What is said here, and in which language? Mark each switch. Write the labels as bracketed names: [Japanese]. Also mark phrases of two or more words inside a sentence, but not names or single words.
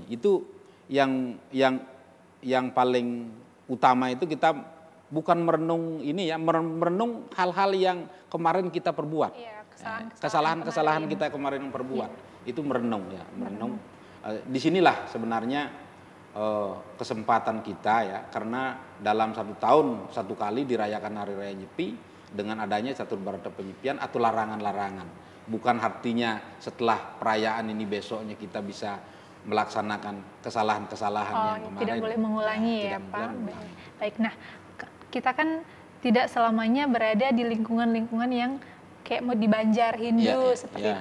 [Indonesian] Itu yang paling utama itu kita bukan merenung ini ya, merenung hal-hal yang kemarin kita perbuat. Iya, Kesalahan-kesalahan kita kemarin yang perbuat. Itu merenung ya, merenung. Disinilah sebenarnya kesempatan kita ya, karena dalam 1 tahun 1 kali dirayakan Hari Raya Nyepi dengan adanya catur berata penyepian atau larangan-larangan. Bukan artinya setelah perayaan ini besoknya kita bisa melaksanakan kesalahan-kesalahan yang kemarin. Tidak boleh mengulangi ya, tidak Pak. boleh mengulangi. Baik, nah kita kan tidak selamanya berada di lingkungan-lingkungan yang kayak mau di Banjar Hindu seperti itu.